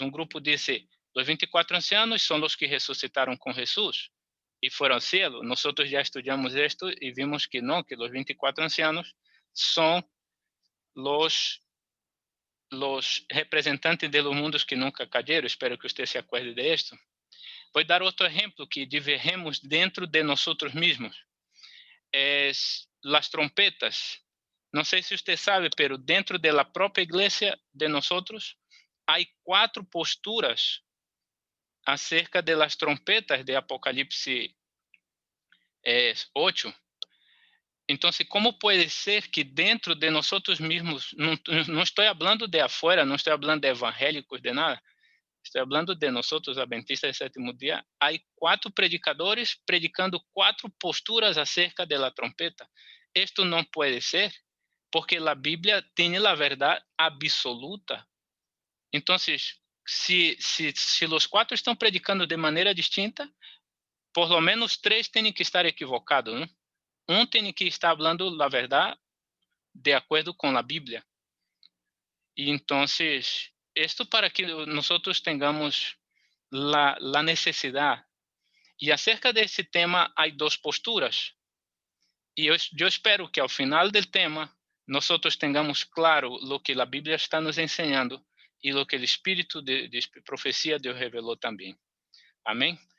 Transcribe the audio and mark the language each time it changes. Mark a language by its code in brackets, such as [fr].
[pt] Um grupo diz: os 24 ancianos são os que ressuscitaram com Jesus e foram ao cielo. Nós já estudamos isto e vimos que não, que os 24 ancianos são [es] los representantes de los mundos que nunca cayeron. Espero que usted se acuerde de esto. Voy a dar otro ejemplo que divergemos dentro de nosotros mismos. Es las trompetas. No sé si usted sabe, pero dentro de la propia iglesia de nosotros hay 4 posturas acerca de las trompetas de Apocalipsis 8. Entonces, ¿cómo puede ser que dentro de nosotros mismos, no estoy hablando de afuera, no estoy hablando de evangélicos, de nada, estoy hablando de nosotros, adventistas del séptimo día, hay 4 predicadores predicando 4 posturas acerca de la trompeta? Esto no puede ser, porque la Biblia tiene la verdad absoluta. Entonces, si los 4 están predicando de manera distinta, por lo menos 3 tienen que estar equivocados, ¿no? [pt] Tem que estar falando a verdade de acordo com a Bíblia. E então, isto para que nós tenhamos a necessidade. E acerca desse tema, há 2 posturas. E eu espero que ao final do tema, nós tenhamos claro o que a Bíblia está nos ensinando e o que o Espírito de profecia Deus revelou também. Amém?